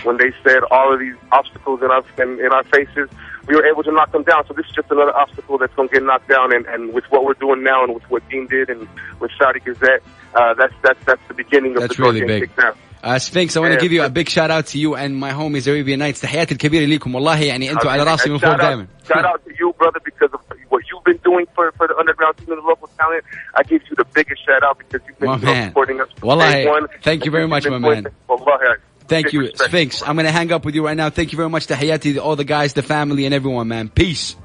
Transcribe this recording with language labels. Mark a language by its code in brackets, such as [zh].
[en] When they said all of these obstacles in our faces, we were able to knock them down. So this is just another obstacle that's going to get knocked down. And with what we're doing now, and with what Deen did, and with Saudi Gazette, that's the beginning of the door getting kicked down. Sphinx, I want to give you a big shout out to you and my homies Arabian Nights. [ar] تحياتي الكبيرة ليكم والله يعني انتوا على راسي من فوق دائما. [en] Shout out to you, brother, because of what you've been doing for the underground team and the local talent. I give you the biggest shout out because you've been supporting us from day one. Thank you very much, my man. [ar] Wallahi. [en] Thank you, Sphinx. I'm going to hang up with you right now. Thank you very much. Tahiyati, all the guys, the family, and everyone, man. Peace.